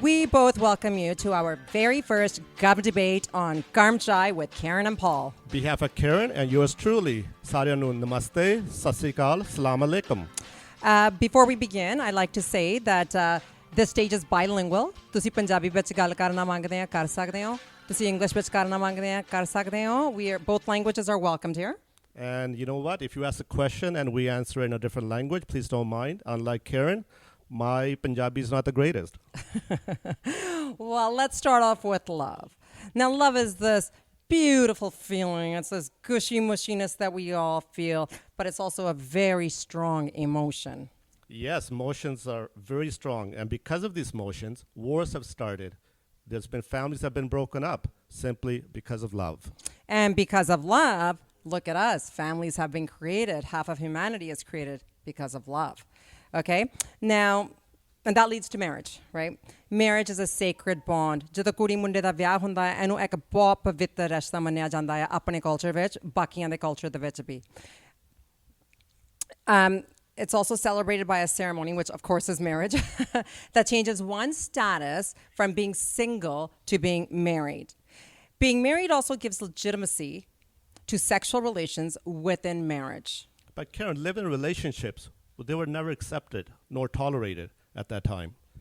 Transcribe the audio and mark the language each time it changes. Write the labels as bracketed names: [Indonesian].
[English] We both welcome you to our very first Gub debate on Garam Chai with Karan and Paul. On behalf of Karen and yours truly, Saryanu Namaste, Sat Sri Akal, Salam Alaikum. Before we begin, I'd like to say that this stage is bilingual. [Punjabi] ਤੁਸੀਂ ਪੰਜਾਬੀ ਵਿੱਚ ਗੱਲ ਕਰਨਾ ਮੰਗਦੇ ਆ ਕਰ ਸਕਦੇ ਹੋ ਤੁਸੀਂ ਇੰਗਲਿਸ਼ ਵਿੱਚ ਕਰਨਾ ਮੰਗਦੇ ਆ ਕਰ ਸਕਦੇ ਹੋ [English] we are both languages are welcomed here. And you know what? If you ask a question and we answer in a different language, please don't mind. Unlike Karen, my Punjabi is not the greatest. Well, let's start off with love. Now, love is this beautiful feeling. It's this gushy mushiness that we all feel, but it's also a very strong emotion. Yes, emotions are very strong. And because of these emotions, wars have started. There's been families that have been broken up simply because of love. And because of love, look at us. Families have been created. Half of humanity is created because of love. Okay? Now, and that leads to marriage, right? Marriage is a sacred bond. [Punjabi] ਜਦੋਂ ਕੁੜੀ ਮੁੰਡੇ ਦਾ ਵਿਆਹ ਹੁੰਦਾ ਹੈ ਇਹਨੂੰ ਇੱਕ ਬਹੁਤ ਪਵਿੱਤਰ ਰਿਸ਼ਤਾ ਮੰਨਿਆ ਜਾਂਦਾ ਹੈ ਆਪਣੇ ਕਲਚਰ ਵਿੱਚ ਬਾਕੀਆਂ ਦੇ ਕਲਚਰ ਦੇ ਵਿੱਚ ਵੀ. [English] It's also celebrated by a ceremony, which of course is marriage, that changes one's status from being single to being married. Being married also gives legitimacy to sexual relations within marriage. But Karen, living relationships, they were never accepted nor tolerated at that time.